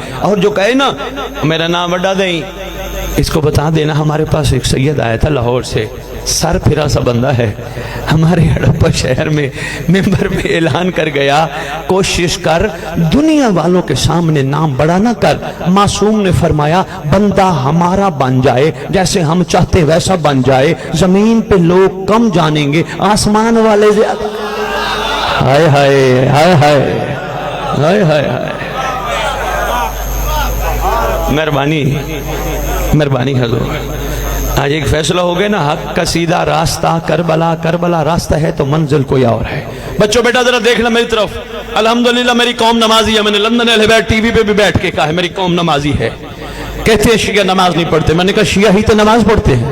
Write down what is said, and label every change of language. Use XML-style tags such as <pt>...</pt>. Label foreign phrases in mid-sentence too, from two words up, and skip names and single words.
<ur>اور جو کہے نا میرا نام بڑھا دیں، اس کو بتا دینا ہمارے پاس ایک سید آیا تھا لاہور سے، سر پھرا سا بندہ ہے، ہمارے ہڑپہ شہر میں منبر پہ اعلان کر گیا، کوشش کر دنیا والوں کے سامنے نام بڑا نہ کر. معصوم نے فرمایا بندہ ہمارا بن جائے، جیسے ہم چاہتے ویسا بن جائے. زمین پہ لوگ کم جانیں گے، آسمان والے زیادہ. ہائے ہائے ہائے ہائے ہائے ہائے ہائے، مہربانی مہربانی حضور۔ آج ایک فیصلہ ہو گیا نا، حق کا سیدھا راستہ کربلا، کربلا راستہ ہے تو منزل کوئی اور ہے۔ بچوں بیٹا ذرا دیکھنا میری طرف، الحمدللہ میری قوم نمازی ہے۔ میں نے لندن الہبیٹ ٹی وی پہ بھی بیٹھ کے کہا ہے میری قوم نمازی ہے۔ کہتے ہیں شیعہ نماز نہیں پڑھتے، میں نے کہا شیعہ ہی تو نماز پڑھتے ہیں۔</ur>